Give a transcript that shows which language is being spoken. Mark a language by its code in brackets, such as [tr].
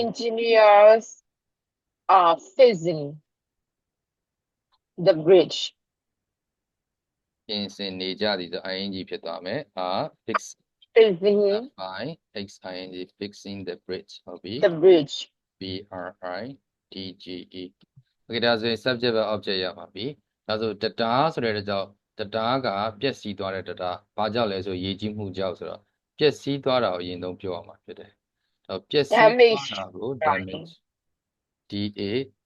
[en] engineers are fixing the bridge [my] ပြင်ဆင်နေကြသည်ဆို ing ဖြစ်သွားမယ် [en] fixing by xing fixing the bridge ဟုတ်ပြီ the bridge [my] bridge okay ဒါဆိုရင် subject ပဲ object ရပါပြီဒါဆိုတရားဆိုတဲ့ကြောင့်တရားကပျက်စီးသွားတဲ့တရားဘာကြောင့်လဲဆိုရေကြီးမှုကြောင့်ဆိုတော့ပျက်စီးသွားတာကိုအရင်ဆုံးပြောရမှာဖြစ်တယ်ပျက်စီးသွားတာကို damage